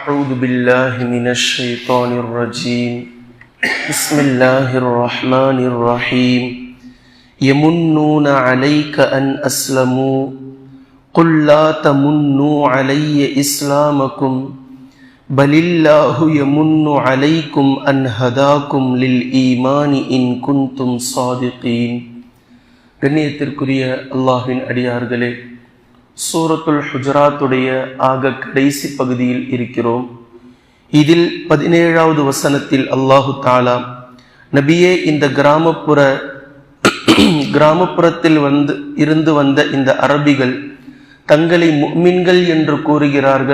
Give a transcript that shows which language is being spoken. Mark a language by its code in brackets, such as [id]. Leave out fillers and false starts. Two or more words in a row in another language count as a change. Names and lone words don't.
[ar] أعوذ بالله من الشيطان الرجيم بسم الله الرحمن الرحيم يمنون عليك أن أسلموا قل لا تمنوا علي إسلامكم بل الله يمن عليكم أن هداكم للإيمان إن كنتم صادقين. [ta] கண்ணியத்திற்குரிய அல்லாஹ்வின் அடியார்களே, சூரத்துல் ஹுஜராத்துடைய ஆக கடைசி பகுதியில் இருக்கிறோம். இதில் 17வது வசனத்தில் [ar] الله تعالى [ta] நபியே, இந்த கிராமப்புறத்தில் இருந்து வந்த இந்த அரபிகள் தங்களை முஃமின்கள் என்று கூறுகிறார்கள்.